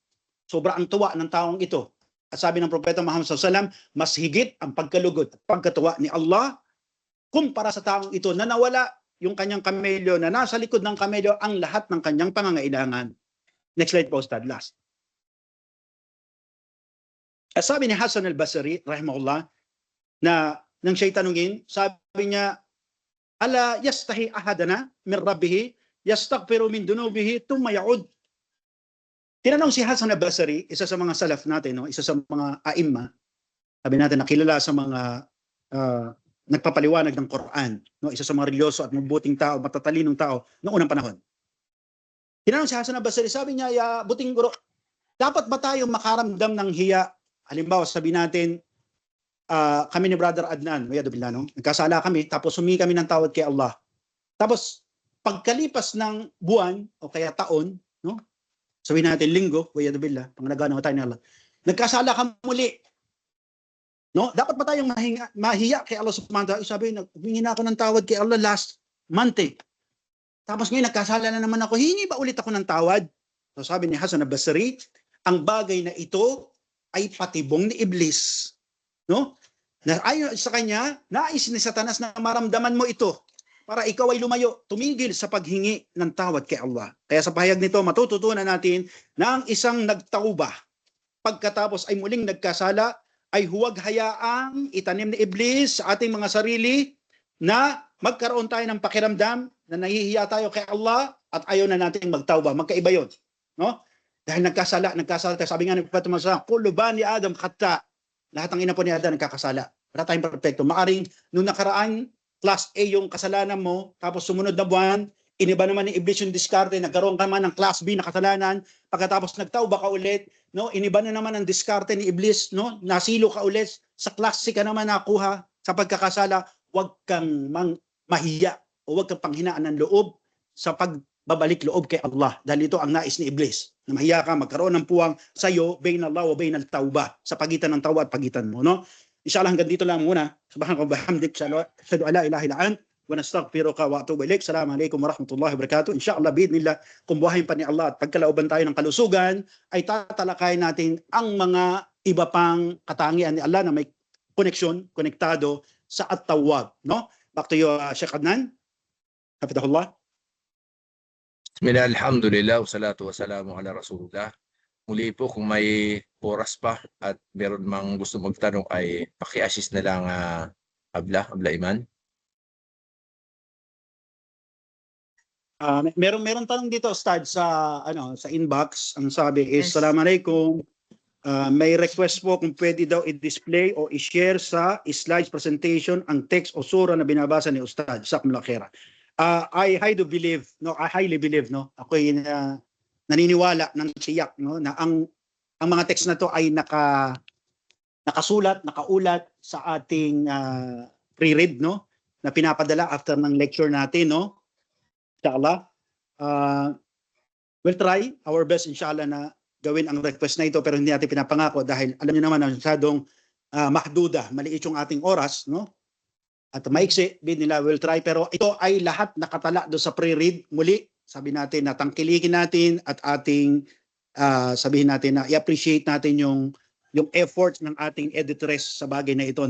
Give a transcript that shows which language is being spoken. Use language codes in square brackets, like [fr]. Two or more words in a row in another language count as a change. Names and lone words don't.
[tl] Sobra ang tuwa ng taong ito. At sabi ng Propeta Muhammad SAW, mas higit ang pagkalugod at pagkatuwa ni Allah kumpara sa taong ito na nawala yung kanyang kamelyo, na nasa likod ng kamelyo ang lahat ng kanyang pangangailangan. [en] Next slide [tl] po, Ustad, last. At sabi ni Hasan al-Basri, rahimahullah, na nang siya'y tanungin, sabi niya, [ar] ألا يستحي أحدنا من ربه، يستغفر من ذنوبه، ثم يعود. [tl] Tinanong si Hasan al-Basri, isa sa mga salaf natin, no? Isa sa mga aimma, sabi natin, nakilala sa mga nagpapaliwanag ng Quran, no? Isa sa mga religyoso at mabuting tao, matatalinong tao noong unang panahon. Tinanong si Hasan al-Basri, sabi niya, ya buting guro, dapat ba tayo makaramdam ng hiya? Halimbawa, sabi natin, kami ni Brother Adnan, no? Nagkasala kami, tapos humingi kami ng tawad kay Allah. Tapos, pagkalipas ng buwan, o kaya taon, no? Sabihin natin linggo, pang nagana tayo ni Allah. Nagkasala ka muli. No? Dapat ba tayong mahiya kay Allah [ar] سبحانه وتعالى? [tl] Sabi, humingi na ako ng tawad kay Allah [en] last month [tl] eh. Tapos ngayon nagkasala na naman ako, hingi ba ulit ako ng tawad? So sabi ni Hasan al-Basri, ang bagay na ito ay patibong ni Iblis. No? Na ayon sa kanya, nais ni Satanas na maramdaman mo ito para ikaw ay lumayo, tumigil sa paghingi ng tawad kay Allah. Kaya sa pahayag nito, matututunan natin na ang isang nagtauba, pagkatapos ay muling nagkasala, ay huwag hayaang itanim ni Iblis sa ating mga sarili na magkaroon tayo ng pakiramdam na nahihiya tayo kay Allah at ayaw na nating magtauba. Magkaiba yun. No? Dahil nagkasala tayo. Sabi nga ng Propeta Muhammad, [ar] كل بني آدم خطاء. [tl] Lahat ng ina po ni Adam nagkakasala. Wala tayong perfecto. Maaring nung nakaraan, [en] class A [tl] yung kasalanan mo, tapos sumunod na buwan, iniba naman ni Iblis yung diskarte, nagkaroon ka man ng [en] class B [tl] na kasalanan, pagkatapos nagtauba ka ulit, no? Iniba na naman ang diskarte ni Iblis, no? Nasilo ka ulit, sa [en] class C [tl] ka naman nakuha sa pagkakasala, huwag kang mahiya o huwag kang panghinaan ng loob sa pagbabalik loob kay Allah. Dahil ito ang nais ni Iblis. Na mahiya ka, magkaroon ng puwang sa iyo, [ar] بين الله وبين التوبة, [tl] sa pagitan ng tawba at pagitan mo, no? Inshallah hanggang dito lang muna. [ar] سبحان الله وبحمدك، أشهد أن لا إله إلا أنت ونستغفرك وأتوب إليك. السلام عليكم ورحمة الله وبركاته. إن شاء الله بإذن الله, [tl] kung buhayin pa ni Allah at pagkalooban tayo ng kalusugan, ay tatalakayin natin ang mga iba pang katangian ni Allah na may konektado sa At-Tawwab, no? [en] Back to you, Sheikh Adnan. [ar] Hafidahullah. بسم الله، الحمد لله، والصلاة والسلام على رسول الله. [tl] Muli po, kung may oras pa at meron mang gusto magtanong ay paki-assist na lang Abla Iman. Meron tanong dito, Ustad, sa inbox. Ang sabi is, Yes. Assalamualaikum. May request po kung pwede daw i-display o i-share sa slides presentation ang text o sura na binabasa ni Ustad. [ar] جزاكم الله خيرا. [en] I highly believe, no? [tl] Ako'y naniniwala ng tiyak, no, na ang mga text na to ay nakaulat sa ating pre-read, no, na pinapadala after ng lecture natin, no. Inshallah, [en] we'll try our best [tl] inshallah na gawin ang request na ito, pero hindi natin pinapangako dahil alam niyo naman na masyadong mahduda, maliit yung ating oras, no, at maiksi din nila. [en] We'll try, [tl] pero ito ay lahat nakatala do sa pre-read. Muli sabi natin na tangkilikin natin at ating sabihin natin na i-appreciate natin yung efforts ng ating editores sa bagay na ito, no.